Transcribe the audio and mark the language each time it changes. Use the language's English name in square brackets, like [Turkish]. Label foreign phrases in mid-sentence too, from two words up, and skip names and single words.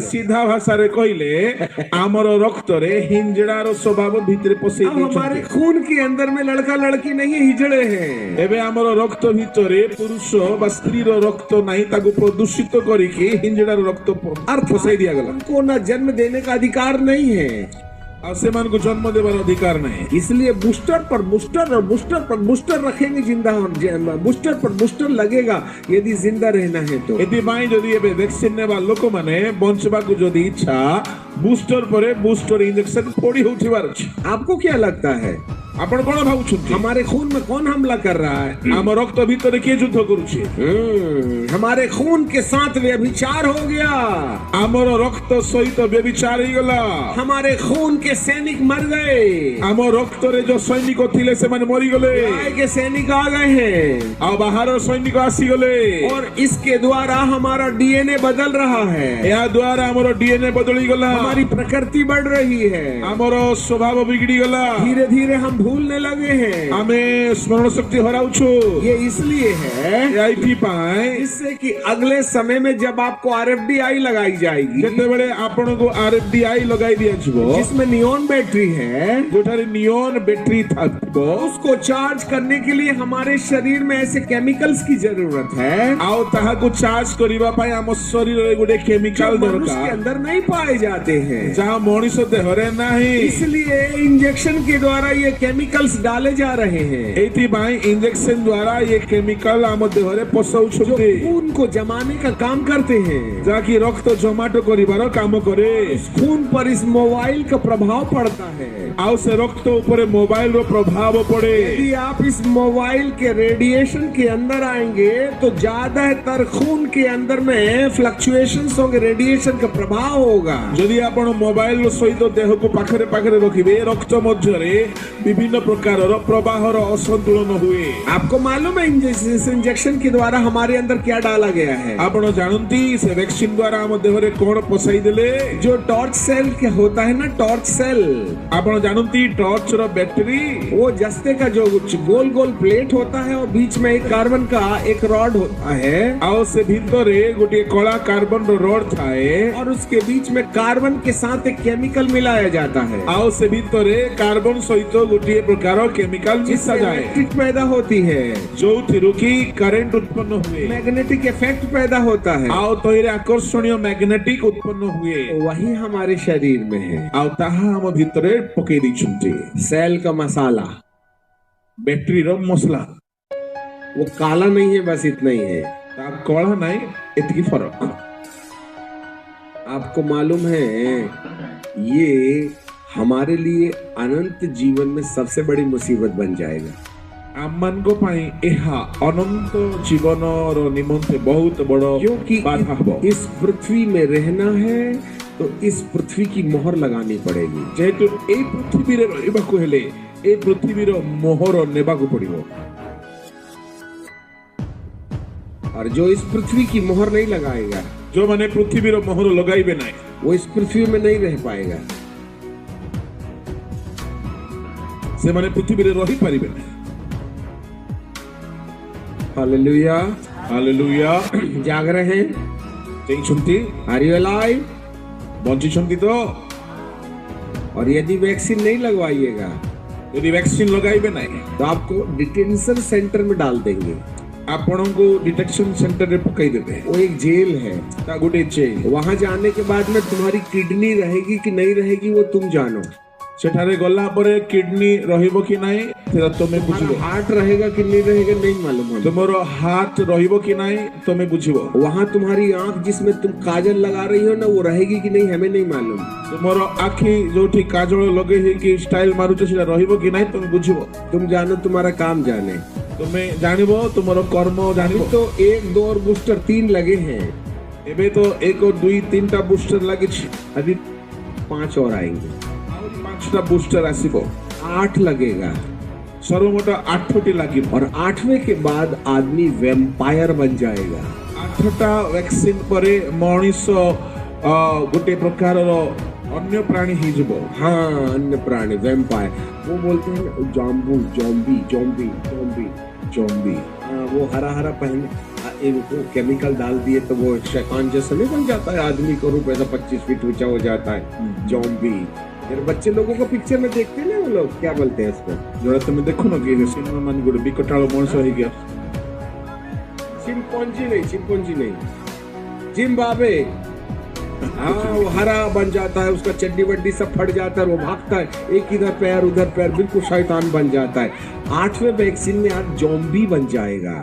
[Odia] ସିଧା ଭାଷା ରେ କହିଲେ ଆମର ରକ୍ତ ରେ ହିଜଡ଼ାର ସ୍ୱଭାବ ଭିତର ପଶେ [Hindi] हमारे खून के अंदर में लड़का लड़की नहीं है, हिजड़े हैं। [Odia] ଏବେ ଆମର ରକ୍ତ ଭିତରେ ପୁରୁଷ ବା ସ୍ତ୍ରୀ ର ରକ୍ତ ନାହିଁ, ତାକୁ ପ୍ରଦୂଷିତ କରିକି ହିଜଡ଼ାର ରକ୍ତ ଅର୍ଥ ପଶେ ଦିଆ ଗଲା। [Hindi] उनको ना जन्म देने का अधिकार नहीं है। [Odia] ଆଉ ସେମାନଙ୍କୁ ଜନ୍ମ ଦେବାର ଅଧିକାର ନାହିଁ। [Hindi] इसलिए बूस्टर पर बूस्टर और बूस्टर पर बूस्टर रखेंगे जिंदा, बूस्टर पर बूस्टर लगेगा यदि जिंदा रहना है तो। [Odia] ଏଥିପାଇଁ ଯଦି ଏବେ ଭ୍ୟାକ୍ସିନ ନେବା ଲୋକମାନେ ବଞ୍ଚିବାକୁ ଯଦି ଇଚ୍ଛା ବୁଷ୍ଟର ପରେ [English] booster injection [Odia] ପୋଡ଼ି ହେଉଥିବାର ଅଛି। [Hindi] आपको क्या लगता है [Odia] ଆପଣ କଣ ଭାବୁଛନ୍ତି? [Hindi] हमारे खून में कौन हमला कर रहा है? [Odia] ଆମ ରକ୍ତ ଭିତରେ କିଏ ଯୁଦ୍ଧ କରୁଛି? [Hindi] हमारे खून के साथ व्यभिचार हो गया। [Odia] ଆମର ରକ୍ତ ସହିତ ବ୍ୟଭିଚାର ହେଇଗଲା। [Hindi] हमारे खून के सैनिक मर गए। [Odia] ଆମ ରକ୍ତରେ ଯୋଉ ସୈନିକ ଥିଲେ ସେମାନେ ମରିଗଲେ। [Hindi] न्याय के सैनिक आ गए हैं [Odia] ଆଉ ବାହାର ସୈନିକ ଆସିଗଲେ। [Hindi] और इसके द्वारा हमारा डीएनए बदल रहा है। [Odia] ଏହା ଦ୍ୱାରା ଆମର ଡିଏନଏ ବଦଳିଗଲା। [Hindi] हमारी प्रकृति बढ़ रही है। [Odia] ଆମର ସ୍ୱଭାବ ବିଗିଡିଗଲା। [Hindi] धीरे धीरे हम भूलने लगे हैं। [Odia] ଆମେ ସ୍ମରଣ ଶକ୍ତି ହରାଉଛୁ। [Hindi] ये इसलिए है [Odia] ଏଇଥିପାଇଁ [Hindi] जिससे कि अगले समय में जब आपको RFDI लगाई जाएगी, [Odia] ଯେତେବେଳେ ଆପଣଙ୍କୁ RFDI ଲଗାଇ ଦିଆଯିବ, [Hindi] जिसमें [English] neon battery [Hindi] है, [Odia] ଯୋଉଠାରେ [English] neon battery [Odia] ଥିବ, [Hindi] उसको चार्ज करने के लिए हमारे शरीर में ऐसे केमिकल्स की जरूरत है [Odia] ଆଉ ତାହାକୁ ଚାର୍ଜ କରିବା ପାଇଁ ଆମ ଶରୀରରେ ଗୋଟେ କେମିକାଲ [Hindi] जो मनुष्य के [Odia] ଦରକାର, [Hindi] अंदर नहीं पाए जाते हैं। [Odia] ଯାହା ମଣିଷ ଦେହରେ ନାହିଁ। [Hindi] इसलिए इंजेक्शन के द्वारा ये केमिकल्स डाले जा रहे हैं [Odia] ଏଇଥିପାଇଁ ଇଞ୍ଜେକ୍ସନ ଦ୍ୱାରା ଏ କେମିକାଲ ଆମ ଦେହରେ [Hindi] जो [Odia] ପଶଉଛନ୍ତି, [Hindi] खून को जमाने का काम करते हैं। [Odia] ଯାହାକି ରକ୍ତ ଜମାଟ କରିବାର କାମ କରେ। [Hindi] खून पर इस मोबाइल का प्रभाव पड़ता है। [Odia] ଆଉ ସେ ରକ୍ତ ଉପରେ ମୋବାଇଲର ପ୍ରଭାବ ପଡେ। [Hindi] यदि आप इस मोबाइल के रेडिएशन के अंदर आएंगे तो ज्यादातर खून के अंदर में फ्लक्चुएशंस होंगे, रेडिएशन का प्रभाव होगा। [Odia] ଯଦି ଆପଣ ମୋବାଇଲ ସହିତ ଦେହକୁ ପାଖରେ ପାଖରେ ରଖିବେ, ରକ୍ତ ମଧ୍ୟରେ ବିଭିନ୍ନ ପ୍ରକାରର ପ୍ରବାହର ଅସନ୍ତୁଳନ ହୁଏ। [Hindi] आपको मालूम है इस इंजेक्शन के द्वारा हमारे अंदर क्या डाला गया है? [Odia] ଆପଣ ଜାଣନ୍ତି ସେ ଭ୍ୟାକ୍ସିନ ଦ୍ୱାରା ଆମ ଦେହରେ କଣ ପଶାଇ ଦେଲେ? [Hindi] जो [English] torch cell [Hindi] क्या होता है ना, [English] torch cell, [Odia] ଆପଣ ଜାଣନ୍ତି ଟର୍ଚ୍ଚର ବ୍ୟାଟେରୀ, [Hindi] वो जस्ते का जो गोल गोल प्लेट होता है और बीच में एक कार्बन का एक रॉड होता है [Odia] ଆଉ ସେ ଭିତରେ ଗୋଟିଏ କଳା କାର୍ବନର ରଡ୍ ଥାଏ, [Hindi] और उसके बीच में कार्बन के साथ एक केमिकल मिलाया जाता है। [Odia] ଆଉ ସେ ଭିତରେ କାର୍ବନ ସହିତ ଗୋଟିଏ ପ୍ରକାର କେମିକାଲ ମିଶାଯାଏ, [Hindi] इलेक्ट्रिक पैदा होती है, [Odia] ଯୋଉଥିରୁ କି କରେଣ୍ଟ ଉତ୍ପନ୍ନ ହୁଏ, [English] magnetic effect [Hindi] पैदा होता है। [Odia] ଆଉ ତହିଁରେ ଆକର୍ଷଣୀୟ ମ୍ୟାଗ୍ନେଟିକ ଉତ୍ପନ୍ନ ହୁଏ। [Hindi] वही हमारे शरीर में है, [Odia] ଆଉ ତାହା ଆମ ଭିତରେ ପକେଇ ଦେଇଛନ୍ତି। [Hindi] सेल का मसाला। [Odia] ବ୍ୟାଟେରୀର ମସଲା, [Hindi] वो काला नहीं है, बस इतना ही है। [Odia] ତା କଳା ନାହିଁ, ଏତିକି ଫରକ। [Hindi] आपको मालूम है ये हमारे लिए अनंत जीवन में सबसे बड़ी मुसीबत बन जाएगा। [Odia] ଆମମାନଙ୍କ ପାଇଁ ଏହା ଅନନ୍ତ ଜୀବନର ନିମନ୍ତେ ବହୁତ ବଡ଼ [Hindi] क्योंकि [Odia] ବାଧା ହେବ। [Hindi] इस पृथ्वी में रहना है तो इस पृथ्वी की मोहर लगानी पड़ेगी। [Odia] ଯେହେତୁ ଏଇ ପୃଥିବୀରେ ରହିବାକୁ ହେଲେ ଏ ପୃଥିବୀର ମୋହର ନେବାକୁ ପଡିବ। [Hindi] और जो इस पृथ्वी की मोहर नहीं लगाएगा [Odia] ଯୋଉମାନେ ପୃଥିବୀର ମୋହର ଲଗାଇବେ ନାହିଁ, [Hindi] वो इस पृथ्वी में नहीं रह पाएगा। [Odia] ସେମାନେ ପୃଥିବୀରେ ରହିପାରିବେ ନାହିଁ। [Hindi] हालेलुया। [Odia] ହାଲେଲୁୟା। [Hindi] जाग रहे हैं? [Odia] ଚେଇଁଛନ୍ତି, [English] are you alive? [Odia] ବଞ୍ଚିଛନ୍ତି ତ? [Hindi] और यदि वैक्सीन नहीं लगवाइएगा [Odia] ଯଦି ଭ୍ୟାକ୍ସିନ ଲଗାଇବେ ନାହିଁ, [Hindi] तो आपको [English] detention center [Hindi] में डाल देंगे। [Odia] ଆପଣଙ୍କୁ ଡିଟେକ୍ସନ ସେଣ୍ଟରରେ ପକାଇଦେବେ। [Hindi] वो एक जेल है। [Odia] ତା ଗୋଟେ ଜେଲ। [Hindi] वहां जाने के बाद में तुम्हारी किडनी रहेगी कि नहीं रहेगी वो तुम जानो। [Odia] ସେଠାରେ ଗଲା ପରେ କିଡନୀ ରହିବ କି ନାହିଁ ସେଟା ତମେ ବୁଝିବ। [Hindi] हार्ट रहेगा कि नहीं रहेगा नहीं मालूम है। [Odia] ତୁମର ହାର୍ଟ ରହିବ କି ନାହିଁ ତମେ ବୁଝିବ। [Hindi] वहां तुम्हारी आंख जिसमें तुम काजल लगा रही हो ना वो रहेगी कि नहीं हमें नहीं मालूम। [Odia] ତୁମର ଆଖି ଯୋଉଠି କାଜଳ ଲଗେଇ ହେଇକି ଷ୍ଟାଇଲ ମାରୁଛ ସେଟା ରହିବ କି ନାହିଁ ତମେ ବୁଝିବ। [Hindi] तुम जानो, तुम्हारा काम जाने। [Odia] ତୁମେ ଜାଣିବ, ତୁମର କର୍ମ ଜାଣିବ। [Hindi] तो 1, 2 और बूस्टर 3 लगे हैं। [Odia] ଏବେ ତ 1, 2, 3ଟା ବୁଷ୍ଟର ଲାଗିଛି। [Hindi] अभी 5 और आएंगे। [Odia] ଆଉ 5ଟା ବୁଷ୍ଟର ଆସିବ। [Hindi] 8 लगेगा [Odia] ସର୍ବମୋଟ 8ଟି ଲାଗିବ। [Hindi] और 8वें के बाद आदमी वैम्पायर बन जाएगा। [Odia] 8ଟା ଭ୍ୟାକ୍ସିନ ପରେ ମଣିଷ ଗୋଟେ ପ୍ରକାରର ଅନ୍ୟ ପ୍ରାଣୀ ହେଇଯିବ। [Hindi] हाँ, अन्य प्राणी वैम्पायर। वो बोलते हैं ना [English] zombu, zombie, zombie, zombie, zombie. [Hindi] हाँ, वो हरा हरा पहने इनको केमिकल डाल दिए तो वो शैतान जैसा नहीं बन जाता है, आदमी का रूप ऐसा 25 फीट ऊंचा हो जाता है। जॉम्बी। फिर बच्चे लोगों को पिक्चर में देखते हैं ना, वो लोग क्या बोलते हैं इसको? [Odia] ଯୋଉଟା ତମେ ଦେଖୁନ କି ସିନେମା ମାନ ଗୋଟେ ବିକଟାଳ ମଣିଷ ହେଇକି [Hindi] चिंपॉन्जी नहीं, चिंपॉन्जी नहीं, जिम्बाब्वे। हाँ, वो हरा बन जाता है, उसका चड्डी वड्डी सब फट जाता है, वो भागता है, एक इधर पैर उधर पैर, बिल्कुल शैतान बन जाता है। 8वें वैक्सीन में आप ज़ॉम्बी बन जाएगा।